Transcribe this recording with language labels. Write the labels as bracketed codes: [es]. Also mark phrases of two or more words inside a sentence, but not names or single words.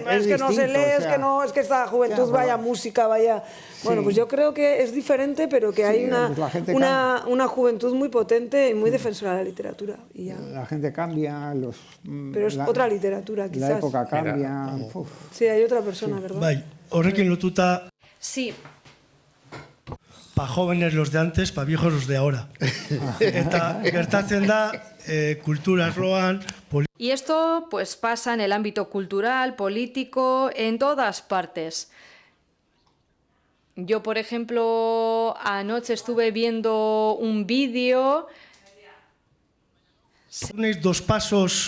[es] Es que no se lee, o sea, es que esta juventud vaya música, vaya... Bueno, pues yo creo que es diferente, pero que hay una juventud muy potente y muy defensora de la literatura. Y ya. La gente cambia, pero es otra literatura, quizás. La época cambia. Sí, hay otra persona, ¿verdad? [eu] Bai, horrekin lotuta... [es] Sí. Para jóvenes los de antes, para viejos los de ahora. [eu] Eta gertatzen da, kultura arloan... [es] Y esto pues pasa en el ámbito cultural, político, en todas partes. Yo, por ejemplo, anoche estuve viendo un vídeo... Dos pasos...